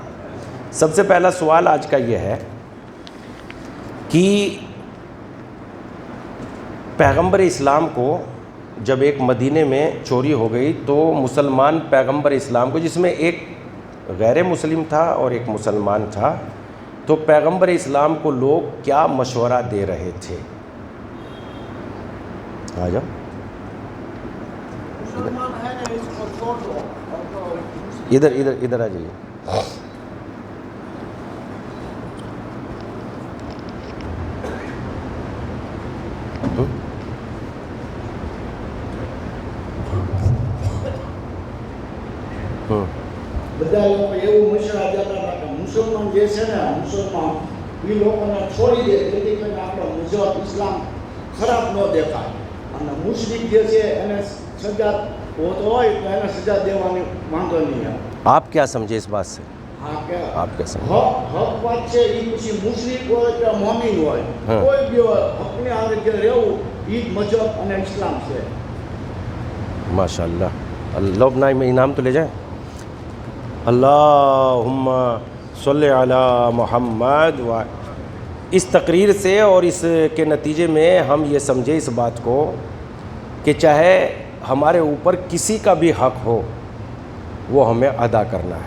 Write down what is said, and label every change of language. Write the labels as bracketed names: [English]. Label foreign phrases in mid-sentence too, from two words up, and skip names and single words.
[Urdu] سب سے پہلا سوال آج کا یہ ہے کہ پیغمبر اسلام کو جب ایک مدینے میں چوری ہو گئی تو مسلمان پیغمبر اسلام کو، جس میں ایک غیر مسلم تھا اور ایک مسلمان تھا، تو پیغمبر اسلام کو لوگ کیا مشورہ دے رہے تھے؟ آ جاؤ ادھر آ جائیے۔ [Gujarati] બધા લોકો એવું મશરા દેતા હતા કે મુસલમાન જે છે ને મુસલમાન એ લોકોને છોડી દે જેથી કરીને આપણો મજહબ ઇસ્લામ ખરાબ ન દેખાય, અને મુસ્લિમ જે છે એને સજા હોતો હોય તો એને સજા દેવાની વાંધો નહીં આવે। [Urdu] آپ کیا سمجھے اس بات سے؟ [Gujarati] હા કે [Urdu] آپ کیا سمجھے؟ [Gujarati] હક વાત છે એ પછી મુસ્લિમ હોય કે મોમીન હોય કોઈ બી હોય હકની આરોગ્ય રહેવું એ જ મજહબ અને ઇસ્લામ છે। [Urdu] ماشاء اللہ، اللہ اپنا انعام تو لے جائیں۔ [Arabic] اللہم صلی علی محمد۔ [Urdu] اس تقریر سے اور اس کے نتیجے میں ہم یہ سمجھے اس بات کو کہ چاہے ہمارے اوپر کسی کا بھی حق ہو وہ ہمیں ادا کرنا ہے۔